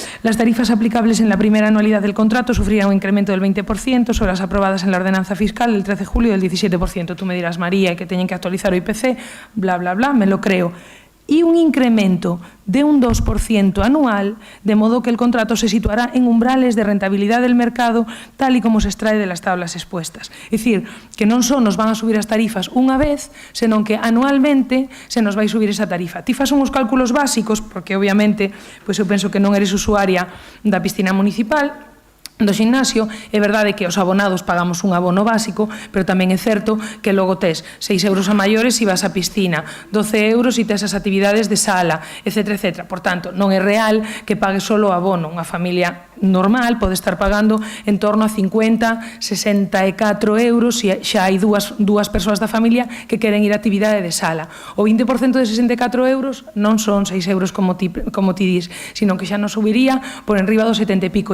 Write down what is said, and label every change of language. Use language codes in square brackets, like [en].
[es] Las tarifas aplicables en la primera anualidad del contrato sufrirán un incremento del 20% sobre las aprobadas en la ordenanza fiscal del 13 de julio del 17%. Tú me dirás, María, [gl] que teñen que actualizar o IPC, [es] bla, bla, bla, me lo creo. Y un incremento de un 2% anual, de modo que el contrato se situará en umbrales de rentabilidad del mercado, tal y como se extrae de las tablas expuestas. Es decir, [gl] que non só nos van a subir as tarifas unha vez, senón que anualmente se nos vai subir esa tarifa. Ti fas uns cálculos básicos, porque obviamente eu penso que non eres usuaria da piscina municipal, do gimnasio, é verdade que os abonados pagamos un abono básico, pero tamén é certo que logo tes 6 euros a maiores se vas á piscina, 12 euros se tes as actividades de sala, etc. etc. Por tanto, non é real que pague solo o abono. Unha familia normal pode estar pagando en torno a 50, 64 euros se xa hai dúas persoas da familia que queren ir á actividade de sala. O 20% de 64 euros non son 6 euros como ti dis, sino que xa nos subiría por enriba dos 70 e pico.